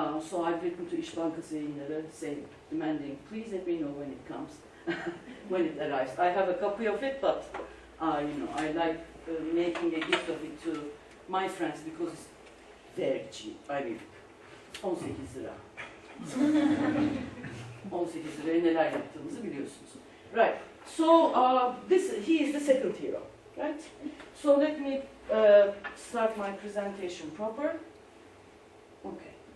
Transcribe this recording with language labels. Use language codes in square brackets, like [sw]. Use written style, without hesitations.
[en] So I've written to İş Bankası yayınları demanding, please let me know when it comes, when it arrives. I have a copy of it, but I like making a gift of it to my friends because it's very cheap. I mean, 18 lira. [tr] 18 liraya neler yaptığımızı biliyorsunuz. [en] Right. So he is the second hero, right? So let me start my presentation proper. Okay.